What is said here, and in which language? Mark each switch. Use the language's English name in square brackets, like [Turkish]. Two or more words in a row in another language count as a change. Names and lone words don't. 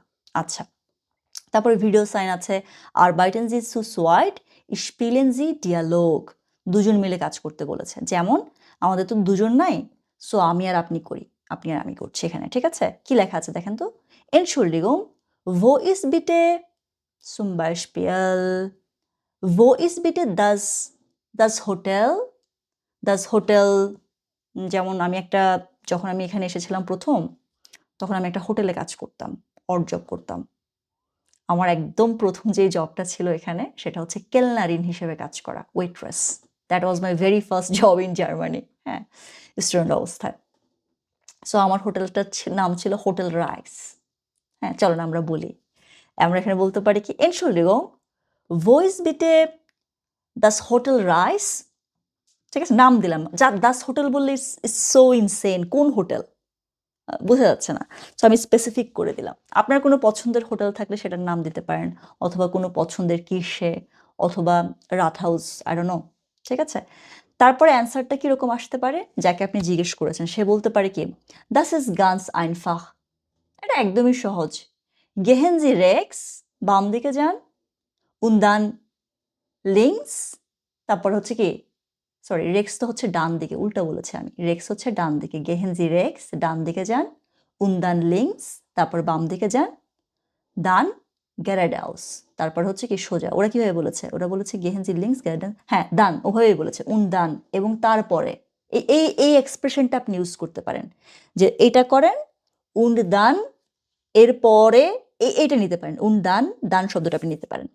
[Bangla] আচ্ছা, তারপরে ভিডিও সাইন আছে, [German] Arbeiten Sie zu zweit spielen Sie Dialog, [Bangla] দুজন মিলে কাজ করতে বলেছে, যেমন আমাদের তো দুজন নাই, সো আমি আর আপনি করি, আপনি আর আমি করছি এখানে। ঠিক আছে, কি লেখা আছে দেখেন তো, [German] Entschuldigung, wo ist bitte Zum Beispiel, wo ist bitte das Hotel? Das Hotel, [Bangla] যেমন যখন আমি এখানে এসেছিলাম প্রথম, তখন আমি একটা হোটেলে কাজ করতাম, অড জব করতাম। আমার একদম প্রথম যে জবটা ছিল এখানে সেটা হচ্ছে কেলনারিন হিসেবে কাজ করা, ওয়েট্রেস। [English] That was my very first job in Germany, হ্যাঁ, স্টুডেন্ট অবস্থায়। [Bangla] সো আমার হোটেলটার নাম ছিল হোটেল রাইস। হ্যাঁ, চলো না আমরা বলি। আমরা এখানে বলতে পারি কি, [German] Entschuldigung, wo ist bitte das Hotel Reis? [Bangla] ঠিক আছে, নাম দিলাম। [German] das Hotel [Bangla] বললে ইটস সো ইনসেন, কোন হোটেল? বোঝা যাচ্ছে না। সো আমি স্পেসিফিক করে দিলাম। আপনার কোনো পছন্দের হোটেল থাকলে সেটার নাম দিতে পারেন, অথবা কোনো পছন্দের কিসে, অথবা রাত হাউস, [English] I don't know. [Bangla] ঠিক আছে? তারপরে অ্যান্সারটা কিরকম আসতে পারে? যাকে আপনি জিজ্ঞেস করেছেন সে বলতে পারে কি, [German] das ist ganz einfach। [Bangla] এটা একদমই সহজ। [German] Gehen Sie rechts, [Bangla] বাম দিকে যান, [German] und dann links, [Bangla] তারপর হচ্ছে কি, সরি, রেক্স তো হচ্ছে ডান দিকে, উল্টা বলেছি আমি। রেক্স হচ্ছে ডান দিকে, [German] Gehen Sie rechts, [Bangla] ডান দিকে যান, [German] und dann [Bangla] লিঙ্কস, তারপর বাম দিকে যান, [German] dann geradeaus, [Bangla] তারপর হচ্ছে কি সোজা। ওরা কিভাবে বলেছে? ওরা বলেছে [German] Gehen Sie links geradeaus, [Bangla] হ্যাঁ দান, ওভাবেই বলেছে, [German] und dann, [Bangla] এবং তারপরে এই এক্সপ্রেশনটা আপনি ইউজ করতে পারেন যে এটা করেন, [German] und dann, [Bangla] এরপরে এইটা নিতে পারেন, [German] und dann, [Bangla] দান শব্দটা আপনি নিতে পারেন।